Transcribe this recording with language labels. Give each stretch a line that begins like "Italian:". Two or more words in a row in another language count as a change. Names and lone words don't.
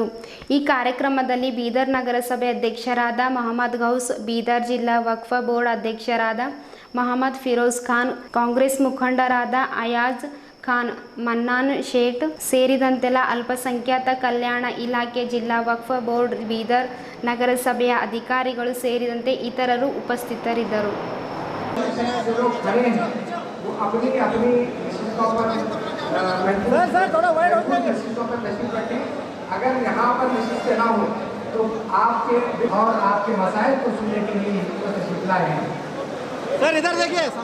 Kannada: ಈ ಕಾರ್ಯಕ್ರಮದಲ್ಲಿ ಬೀದರ್ ನಗರಸಭೆ ಅಧ್ಯಕ್ಷರಾದ ಮೊಹಮ್ಮದ್ ಗೌಸ್, ಬೀದರ್ ಜಿಲ್ಲಾ ವಕ್ಫ್ ಬೋರ್ಡ್ ಅಧ್ಯಕ್ಷರಾದ ಮೊಹಮ್ಮದ್ ಫಿರೋಜ್ ಖಾನ್, ಕಾಂಗ್ರೆಸ್ ಮುಖಂಡರಾದ ಅಯಾಜ್ ಖಾನ್, ಮನ್ನಾನ್ ಶೇಟ್ ಸೇರಿದಂತೆ ಅಲ್ಪಸಂಖ್ಯಾತ ಕಲ್ಯಾಣ ಇಲಾಖೆ, ಜಿಲ್ಲಾ ವಕ್ಫ್ ಬೋರ್ಡ್, ಬೀದರ್ ನಗರಸಭೆಯ ಅಧಿಕಾರಿಗಳು ಸೇರಿದಂತೆ ಇತರರು ಉಪಸ್ಥಿತರಿದ್ದರು.
Hindi: अगर यहाँ पर निश्चित ना हो तो आपके और आपके मसाइल को सुनने के लिए तशरीफ लाए हैं. सर इधर देखिए.